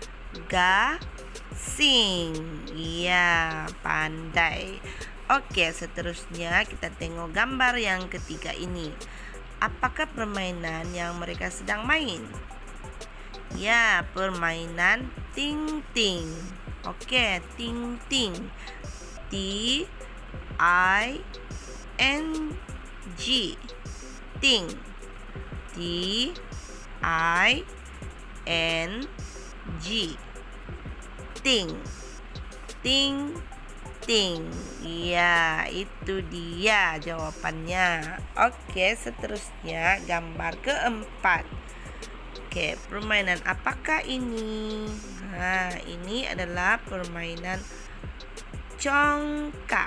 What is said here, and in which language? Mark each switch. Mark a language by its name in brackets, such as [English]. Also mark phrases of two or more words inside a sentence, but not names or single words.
[Malay] Gasing. Ya, pandai. Okey, seterusnya kita tengok gambar yang ketiga ini. Apakah permainan yang mereka sedang main? Ya, permainan ting-ting. Okey, ting-ting. T I N G. Ting. T I N G. Ting. Ting. Ting. Ya, itu dia jawapannya. Okey, seterusnya gambar keempat. Okey, permainan apakah ini? Ini adalah permainan congkak.